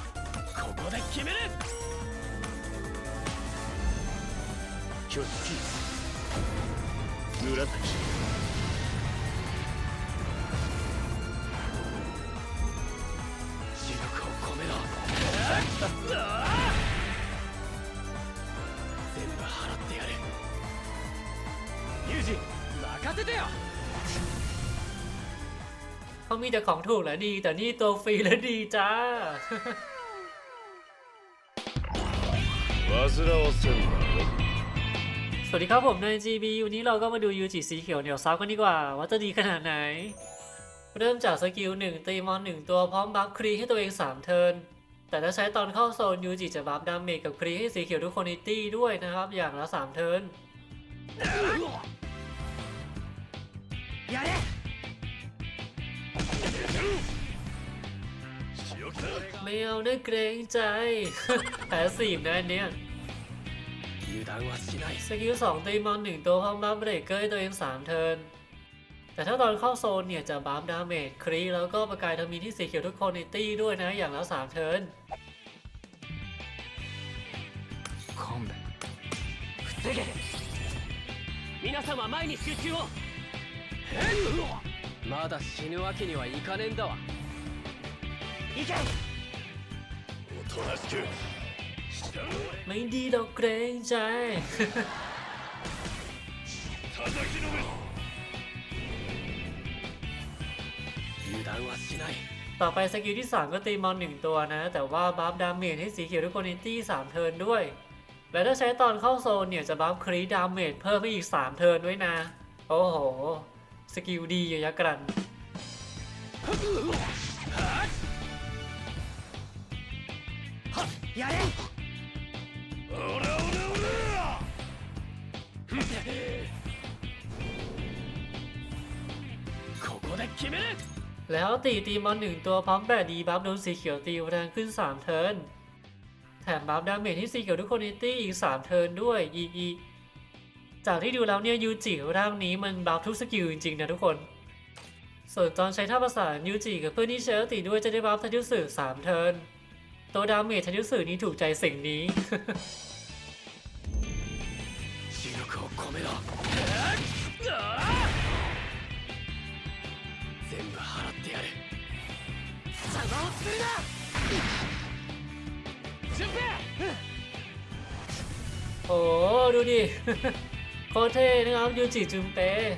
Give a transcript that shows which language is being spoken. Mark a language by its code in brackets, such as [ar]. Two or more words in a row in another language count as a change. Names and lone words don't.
[ja] ここで決める。挙式紫視力を込めろ。全部払ってやる。ユージ任せてよ。 [th] เขามีแต่ของถูกและดีแต่นี่ตัวฟรีและดีจ้า [ja] 煩わせんな。 [th] สวัสดีครับผมใน GB วันนี้เราก็มาดูยูจิสีเขียวเหนียวซับกันดีกว่าว่าจะดีขนาดไหนเริ่มจากสกิล1ตีมอน1ตัวพร้อมบัฟครีให้ตัวเอง3เทิร์นแต่ถ้าใช้ตอนเข้าโซนยูจิจะบัฟดาเมจกับครีให้สีเขียวทุกคนในตี้ด้วยนะครับอย่างละ3เทิร์น [ja] やれ。 [th] ไม่เอาได้เกรงใจ แผลสีบนะอันเนี้ย [ja] 油断はしない。 [th] สกิล2ตีมอน1ตัวพร้อมบัฟเบรกเกอร์ให้ตัวเอง3เทิร์นแต่ถ้าตอนเข้าโซนเนี่ยจะบัฟดาเมจครีแล้วก็ประกายทมินที่สีเขียวทุกคนในตี้ด้วยนะอย่างละ3เทิร์น [ja] 勘弁。防げ。皆様前に集中を。まだ死ぬわけにはいかねえんだわ。行け。おとなしく。 [th] ไม่ดีเราเกรงใจ [ja] 叩きのめ。油断はしない。 [th] ต่อไปสกิลที่3ก็ตีมอน1ตัวนะแต่ว่าบัฟดาเมจให้สีเขียวทุกคนในตี้3เทิร์นด้วยและถ้าใช้ตอนเข้าโซนเนี่ยจะบัฟครีดาเมจเพิ่มให้อีก3เทิร์นด้วยนะโอ้โหสกิลดีอยู่ยักษ์กรัน [ja] やれ。オラオラオラ。ここで決める。 [th] แล้วตีมอน1ตัวพร้อมแปะดีบัฟโดนสีเขียวตีแรงขึ้น3เทิร์นแถมบัฟดาเมจที่สีเขียวทุกคนในตี้อีก3เทิร์นด้วยอีจากที่ดูแล้วเนี่ยยูจิร่างนี้มันบัฟทุกสกิลจริงๆนะทุกคนส่วนตอนใช้ท่าประสานยูจิกับเพื่อนที่เชลติด้วยจะได้บัฟทันยุสึ3เทิร์นตัวดาเมจทันยุสึนี้ถูกใจสิ่งนี้ [ja] 視力を込めろ。全部払ってやる。邪魔をするな。順平。 [th] โอ้ดูดิ โคตรเท่นะครับยูจิจุมเป